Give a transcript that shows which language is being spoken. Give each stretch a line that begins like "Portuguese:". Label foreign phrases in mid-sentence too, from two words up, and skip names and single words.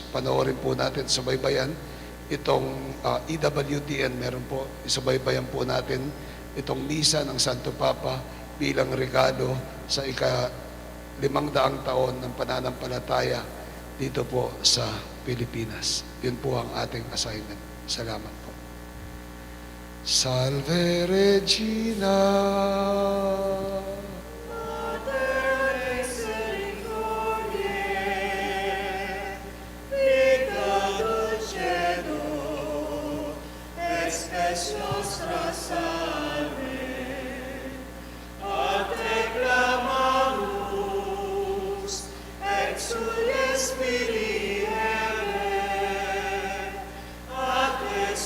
Filipino: Panoorin po natin, subaybayan itong EWTN, meron po, subaybayan po natin itong misa ng Santo Papa bilang regalo sa ika-500 taon ng pananampalataya dito po sa Pilipinas. Yun po ang ating assignment. Salamat po.
Latin: Salve Regina. Nostra salve, a te clamamus, exulie spiri hele, a te